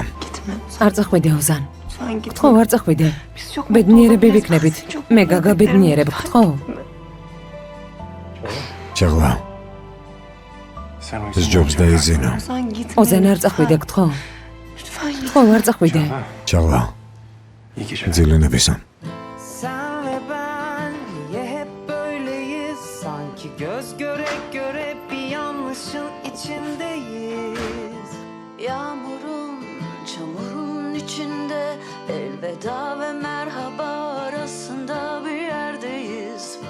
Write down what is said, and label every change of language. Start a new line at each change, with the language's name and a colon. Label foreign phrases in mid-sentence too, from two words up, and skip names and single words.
Georgian: არ წახვიდე ოზან. გთხოვ, არ წახვიდე. ბედნიერები ვიქნებით. მე გაგა ბედნიერებ, გთხოვ. ჩაღლა. ეს ჯობს დაიზინა. ოზან არ წახვიდე,
Turkish: gitme. Gitme,
Georgian: არ წახვიდე. ჩაღლა.
Turkish: İyi geceler.
Georgian: ძილინებისა.
Turkish: Sen ve ben niye hep böyleyiz? Sanki göz göre göre bir yanlışın içindeyiz. Yağmurun, çamurun içinde elveda ve merhaba arasında bir yerdeyiz.